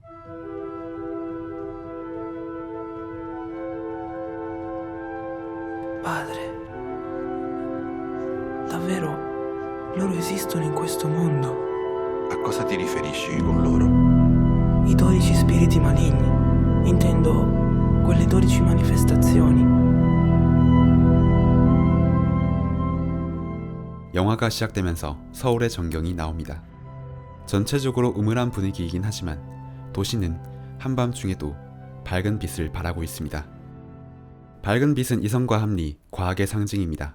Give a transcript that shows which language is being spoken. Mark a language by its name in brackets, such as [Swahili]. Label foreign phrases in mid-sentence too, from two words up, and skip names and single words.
[Italian] Padre, davvero loro esistono in questo mondo? A cosa ti riferisci con loro? I 12 spiriti maligni, intendo quelle 12 manifestazioni. [Korean] 영화가 시작되면서 서울의 전경이 나옵니다. 전체적으로 음울한 분위기이긴 하지만 도시는 한밤중에도 밝은 빛을 발하고 있습니다. 밝은 빛은 이성과 합리, 과학의 상징입니다.